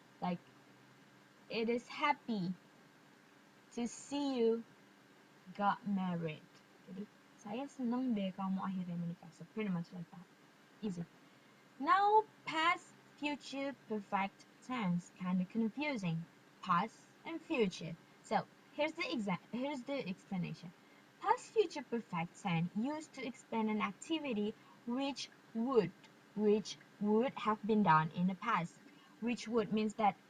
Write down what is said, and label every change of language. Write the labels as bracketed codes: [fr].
[en] Like, it is happy to see you got married. [id] Jadi, saya senang deh kamu akhirnya menikah. [en] So pretty much like that. Easy. Now, past, future, perfect tense, kind of confusing. Past and future. So here's the explanation. Past, future, perfect tense used to explain an activity which would have been done in the past. Which would means that